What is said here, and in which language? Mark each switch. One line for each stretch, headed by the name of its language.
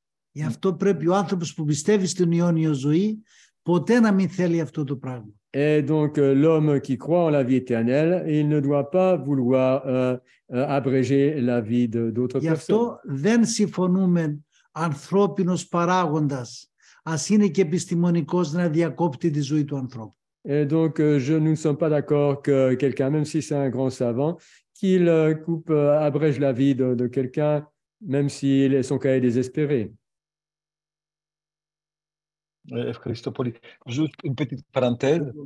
Greek: Γι' αυτό πρέπει ο άνθρωπος που πιστεύει στην αιώνια ζωή ποτέ να μην θέλει αυτό το πράγμα.
French: Et donc l'homme qui croit en la vie éternelle, il ne doit pas vouloir abréger la vie d'autres personnes.
Greek: Γι' αυτό δεν συμφωνούμε ανθρώπινος παράγοντας, ας είναι και επιστημονικός, να διακόπτει τη ζωή του ανθρώπου.
French: Et donc nous ne sommes pas d'accord que quelqu'un, même si c'est un grand savant, qu'il abrège la vie de quelqu'un, même si son cas est désespéré. Juste une petite parenthèse.